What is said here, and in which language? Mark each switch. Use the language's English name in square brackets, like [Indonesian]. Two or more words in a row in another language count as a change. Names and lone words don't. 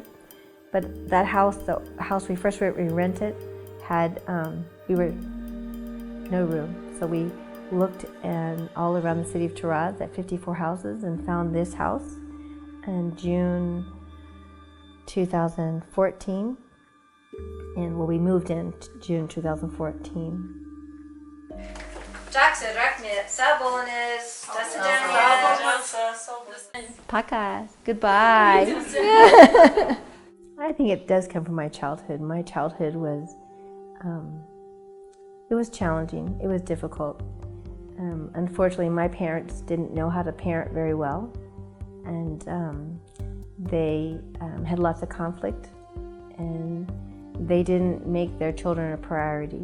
[English] But that house, the house we first rented, had no room. So we looked all around the city of Taraz at 54 houses and found this house in June 2014. And we moved in June 2014. [Kazakh] Жақсы, рахмет. Сау болыңыз. [Russian] До свидания. Пока. [English] Goodbye. I think it does come from my childhood. My childhood was, it was challenging. It was difficult. Unfortunately, my parents didn't know how to parent very well, and they had lots of conflict, and they didn't make their children a priority.